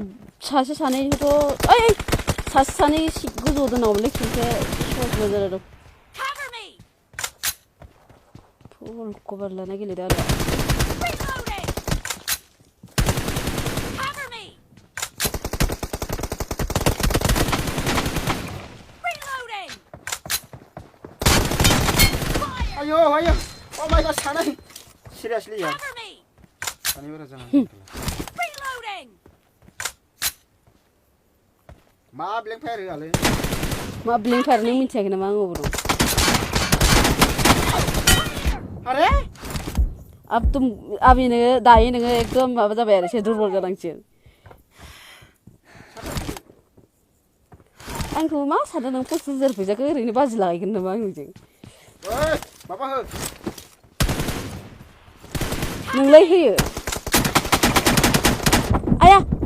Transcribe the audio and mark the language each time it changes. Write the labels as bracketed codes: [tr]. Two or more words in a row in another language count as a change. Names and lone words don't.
[brx] सासे सानैखौथ' ओइ सासे सानै गोजौ दोनावलै खेलसे शर्ट जादों [en] full cover [brx] लाना गेलेदों आरो [en] ayo oh my god [brx] सानै seriously यार सानै बारा जानानै मा [en] blank fire [brx] होआलै मा [en] blank fire [brx] नों मिथियाखै नामा आं अबाव दं अरे [hi] अब तुम अभी [brx] नोङो दायो नोङो एकदम माबा जाबाय आरो एसे दुरबल जालांसिगोन आंखौ मा सानदों नों 25,000 फैसाखौ ओरैनो बाजि लागायगोन नामा आंजों ओइ माबा हो नोंलाय होयो आया